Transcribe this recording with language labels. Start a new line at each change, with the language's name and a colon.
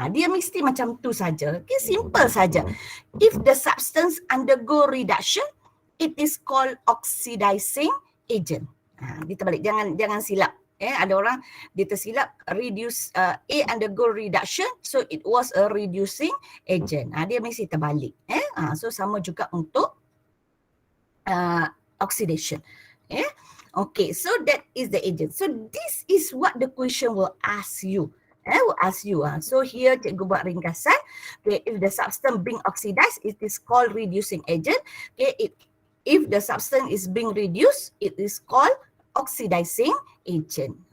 Malay: Dia mesti macam tu saja.
English: Okay, simple saja. If the substance undergo reduction, it is called oxidizing agent.
Malay: Dia terbalik, jangan silap. Ada orang dia tersilap
English: reduce A undergo reduction, so it was a reducing agent.
Malay: Dia mesti terbalik. So sama juga untuk oxidation.
English: Okay, so that is the agent. So this is what the question will ask you. So here cikgu
Malay: buat ringkasan.
English: Okay, if the substance being oxidized, it is called reducing agent. Okay, if the substance is being reduced, it is called oxidizing agent.